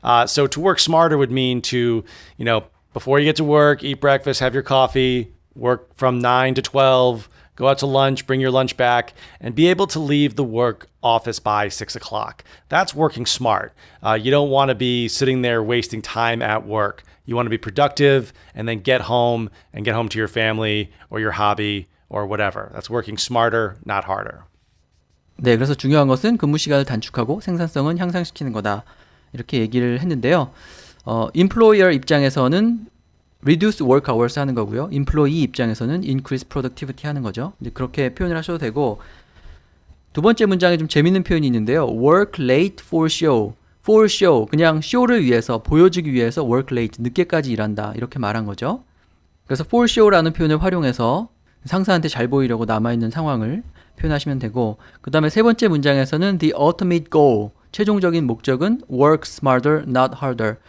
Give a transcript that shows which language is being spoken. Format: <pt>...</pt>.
<en>So to work smarter would mean to, before you get to work, eat breakfast, have your coffee, work from 9 to 12, go out to lunch, bring your lunch back, and be able to leave the work office by 6 o'clock. That's working smart. You don't want to be sitting there wasting time at work. You want to be productive and then get home to your family or your hobby or whatever. That's working smarter, not harder.</en> <ko>네, 그래서 중요한 것은 근무 시간을 단축하고 생산성은 향상시키는 거다. 이렇게 얘기를 했는데요.</ko> <en>employer</en> <ko>입장에서는</ko> <en>reduce work hours</en> <ko>하는 거고요. employee 입장에서는</ko> <en>increase productivity</en> <ko>하는 거죠. 이제 그렇게 표현을 하셔도 되고, 두 번째 문장에 좀 재밌는 표현이 있는데요.</ko> <en>work late for show.</en> <ko>for show, 그냥 쇼를 위해서, 보여주기 위해서</ko> <en>work late,</en> <ko>늦게까지 일한다. 이렇게 말한 거죠. 그래서 for show라는 표현을 활용해서 상사한테 잘 보이려고 남아있는 상황을 표현하시면 되고, 그 다음에 세 번째 문장에서는</ko> <en>the ultimate goal,</en> <ko>최종적인 목적은</ko> <en>work smarter, not harder.</en>